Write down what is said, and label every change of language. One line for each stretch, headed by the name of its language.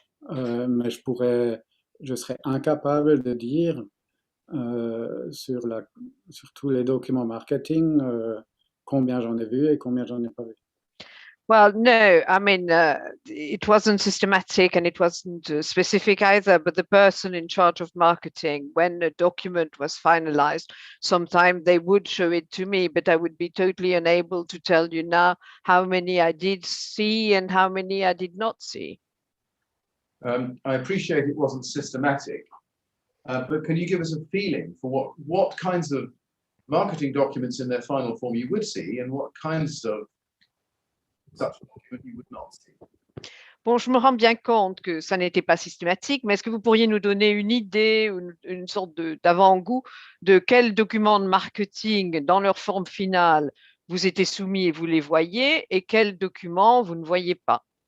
French: Mais je serais incapable de dire sur tous les documents marketing combien j'en ai vu et combien j'en ai pas vu.
English: Well, no, I mean, it wasn't systematic and it wasn't specific either, but the person in charge of marketing, when a document was finalized, sometimes they would show it to me, but I would be totally unable to tell you now how many I did see and how many I did not see. I appreciate it wasn't systematic, but can you give us a feeling for what kinds of marketing documents in their final form you would see and what kinds of such document you would not see?
French: Bon, je me rends bien compte que ça n'était pas systématique, mais est-ce que vous pourriez nous donner une idée, une sorte d'avant-goût de quels documents de marketing dans leur forme finale vous étaient soumis et vous les voyez et quels documents vous ne voyez pas?